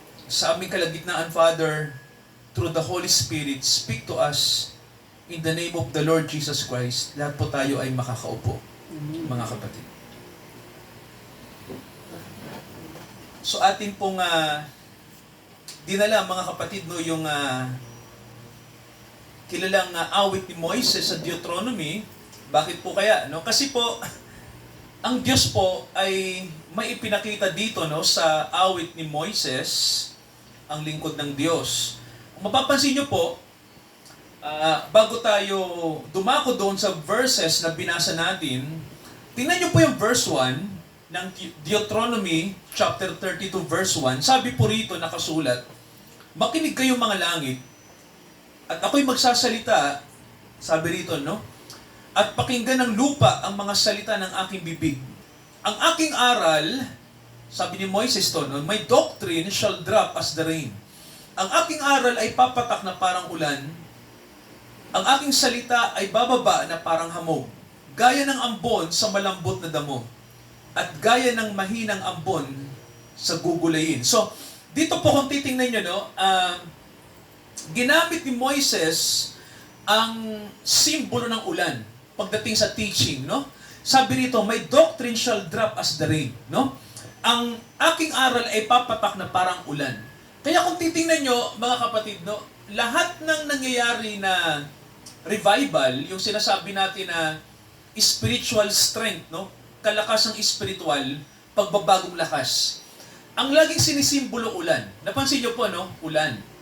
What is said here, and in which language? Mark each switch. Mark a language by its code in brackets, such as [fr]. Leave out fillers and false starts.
[tl] Sa aming kalagitnaan, [en] Father, through the Holy Spirit, speak to us in the name of the Lord Jesus Christ. [tl] Lahat po tayo ay makakaupo, mga kapatid. So atin pong dinala, mga kapatid, no, yung kilalang awit ni Moises sa Deuteronomy. Bakit po kaya? No? Kasi po, ang Diyos po ay may ipinakita dito, no, sa awit ni Moises, ang lingkod ng Diyos. Kung mapapansin nyo po, bago tayo dumako doon sa verses na binasa natin, tingnan nyo po yung verse 1 ng Deuteronomy chapter 32 verse 1. Sabi po rito nakasulat, makinig kayo mga langit At ako'y magsasalita, sabi rito, no? At pakinggan ng lupa ang mga salita ng aking bibig. Ang aking aral, sabi ni Moises to, no? [en] My doctrine shall drop as the rain. [tl] Ang aking aral ay papatak na parang ulan. Ang aking salita ay bababa na parang hamog. Gaya ng ambon sa malambot na damo. At gaya ng mahinang ambon sa gugulayin. So, dito po kung titingnan nyo, no? Ginamit ni Moises ang simbolo ng ulan pagdating sa teaching, no? Sabi rito, [en] my doctrine shall drop as the rain, no? [tl] Ang aking aral ay papatak na parang ulan. Kaya kung titingnan nyo, mga kapatid, no, lahat ng nangyayari na revival, yung sinasabi natin na [en] spiritual strength, [tl] no? Kalakasang spiritual, pagbabagong lakas. Ang laging sinisimbolo ulan. Napansin nyo po, no? Ulan.